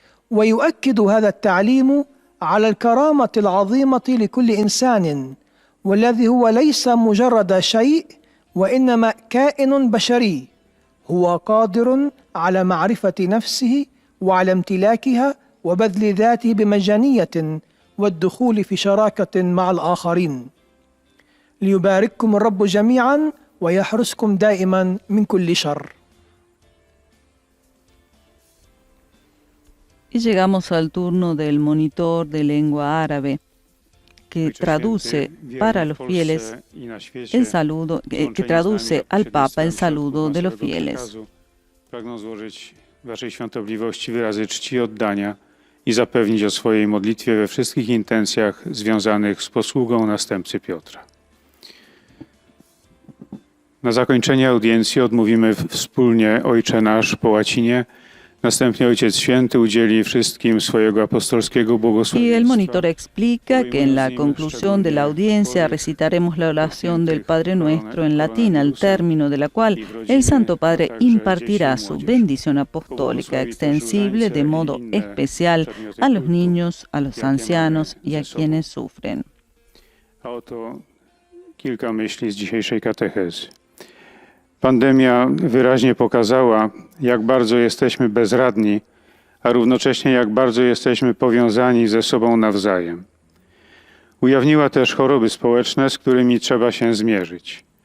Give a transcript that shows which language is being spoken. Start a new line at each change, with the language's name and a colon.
Arabic: ويؤكد هذا التعليم على الكرامة العظيمة لكل إنسان، والذي هو ليس مجرد شيء وإنما كائن بشري، هو قادر على معرفة نفسه وعلى امتلاكها وبذل ذاته بمجانية والدخول في شراكة مع الآخرين. ليبارككم الرب جميعا ويحرسكم دائما من كل شر.
Spanish: Y llegamos al turno del monitor de lengua árabe, que traduce para los fieles el saludo, que traduce al Papa el saludo de los fieles.
Polish: Pragnę złożyć Waszej Świątobliwości wyrazy czci i oddania i zapewnić o swojej modlitwie we wszystkich intencjach związanych z posługą następcy Piotra. Na zakończenie audiencji odmówimy wspólnie Ojcze Nasz po łacinie. Następnie Ojciec Święty udzieli wszystkim swojego apostolskiego
Spanish: Y
Polish: błogosławieństwa.
Spanish: el monitor explica que en la conclusión de la audiencia recitaremos la oración del Padre Nuestro en latín, al término de la cual el Santo Padre impartirá su bendición apostólica extensible de modo especial a los niños, a los ancianos y a quienes sufren.
Polish: A oto kilka myśli z dzisiejszej katechezy. Pandemia wyraźnie pokazała, jak bardzo jesteśmy bezradni, a równocześnie jak bardzo jesteśmy powiązani ze sobą nawzajem. Ujawniła też choroby społeczne, z którymi trzeba się zmierzyć.